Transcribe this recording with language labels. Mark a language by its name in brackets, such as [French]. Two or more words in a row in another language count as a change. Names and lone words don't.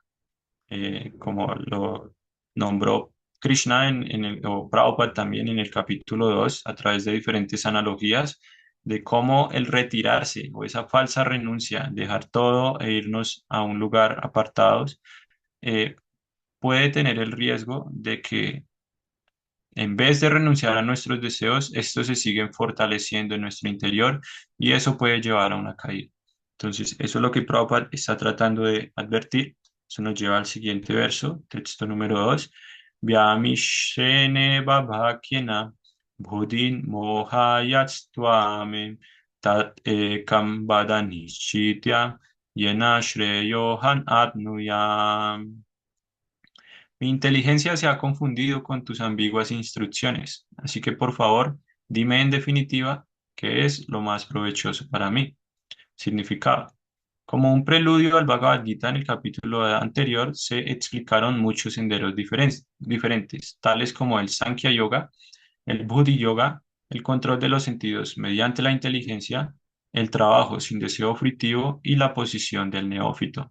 [Spanish] Como lo nombró Krishna o Prabhupada también en el capítulo 2 a través de diferentes analogías, de cómo el retirarse o esa falsa renuncia, dejar todo e irnos a un lugar apartados, eh, puede tener el riesgo de que en vez de renunciar a nuestros deseos, estos se siguen fortaleciendo en nuestro interior y eso puede llevar a una caída. Entonces, eso es lo que Prabhupada está tratando de advertir. Eso nos lleva al siguiente verso, texto número 2. [Sanskrit] Vyamishene babhakyena budin mohayatstvamen tat ekam vadanishitya yena shreyohan atnuyam. [Spanish] Mi inteligencia se ha confundido con tus ambiguas instrucciones, así que por favor, dime en definitiva qué es lo más provechoso para mí. Significado. Como un preludio al Bhagavad Gita en el capítulo anterior, se explicaron muchos senderos diferentes, tales como el Sankhya Yoga, el Buddhi Yoga, el control de los sentidos mediante la inteligencia, el trabajo sin deseo fritivo y la posición del neófito.